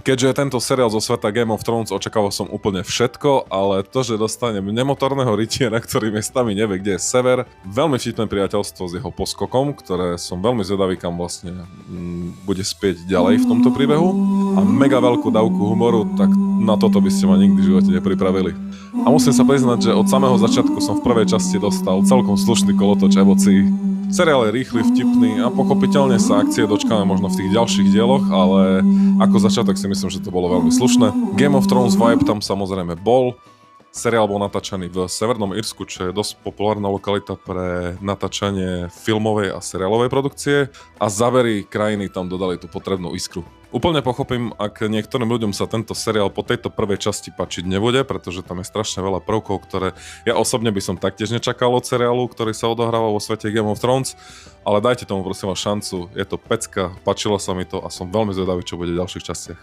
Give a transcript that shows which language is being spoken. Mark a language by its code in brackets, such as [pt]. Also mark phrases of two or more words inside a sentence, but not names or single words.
[sk] Keďže je tento seriál zo sveta Game of Thrones, očakával som úplne všetko, ale to, že dostanem nemotorného rytiera, ktorý miestami nevie, kde je sever, veľmi vtipné priateľstvo s jeho poskokom, ktoré som veľmi zvedavý, kam vlastne bude spieť ďalej v tomto príbehu, a mega veľkú dávku humoru, tak na toto by ste ma nikdy v živote nepripravili. A musím sa priznať, že od samého začiatku som v prvej časti dostal celkom slušný kolotoč emócií. Seriál je rýchly, vtipný a pochopiteľne sa akcie dočkáme možno v tých ďalších dieloch, ale ako začiatok si myslím, že to bolo veľmi slušné. Game of Thrones vibe tam samozrejme bol. Seriál bol natáčaný v Severnom Írsku, čo je dosť populárna lokalita pre natáčanie filmovej a seriálovej produkcie, a zábery krajiny tam dodali tú potrebnú iskru. Úplne pochopím, ak niektorým ľuďom sa tento seriál po tejto prvej časti páčiť nebude, pretože tam je strašne veľa prvkov, ktoré ja osobne by som taktiež nečakal od seriálu, ktorý sa odohráva vo svete Game of Thrones, ale dajte tomu prosím vás šancu, je to pecka, páčilo sa mi to a som veľmi zvedavý, čo bude v ďalších častiach.